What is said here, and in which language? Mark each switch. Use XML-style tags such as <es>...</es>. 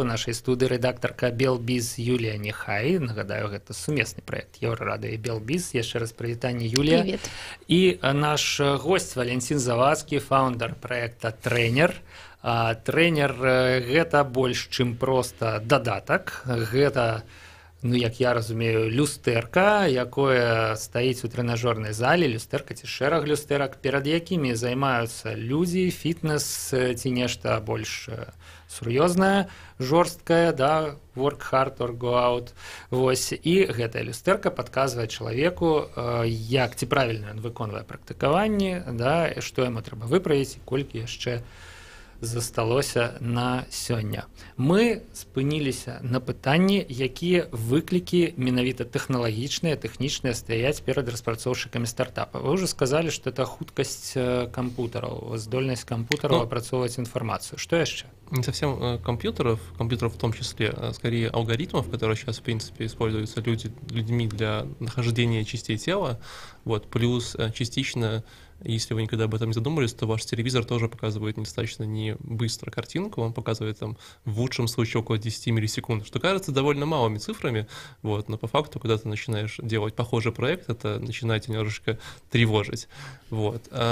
<be>У нашай студыі рэдактарка Белбіз Юлія Нехай. Нагадаю, гэта сумесны праект Еўрарадыё і Белбіз. Яшчэ раз прывітанне, Юлія.</be> <ru>Привет.</ru> <be>І наш госць Валентин Завадскі, фаундер праекта «Трэнер». Трэнер – гэта больш, чым проста дадатак. Гэта, як я разумею, люстэрка, якое стаіць у трэнажорнай зале, люстэрка ці шэраг люстэрак, перад якімі займаюцца людзі, фітнес ці нешта больш сур'ёзнае, жорсткае, да,</be> <en>work hard or go out.</en> <be>Вось, і гэтая люстэрка падказвае чалавеку, як ці правільна ён выконвае практыкаванні, да, што яму трэба выправіць і колькі яшчэ засталося на сёння. Мы спыніліся на пытанні, якія выклікі менавіта тэхналагічныя, тэхнічныя стаяць перад распрацоўшчыкамі стартапа. Вы ўжо сказалі, што</be> <ru>это</ru> <be>хуткасць кампутараў, здольнасць кампутараў апрацоўваць інфармацию.</be> <ru>Что</ru> <be>яшчэ?</be> <ru>Не совсем компьютеров в том числе, а скорее алгоритмов, которые сейчас, в принципе, используются людьми для нахождения частей тела, вот, плюс частично, если вы никогда об этом не задумывались, то ваш телевизор тоже показывает недостаточно не быстро картинку, он показывает там в лучшем случае около 10 миллисекунд, что кажется довольно малыми цифрами, вот, но по факту, когда ты начинаешь делать похожий проект, это начинает немножечко тревожить. Вот.</ru>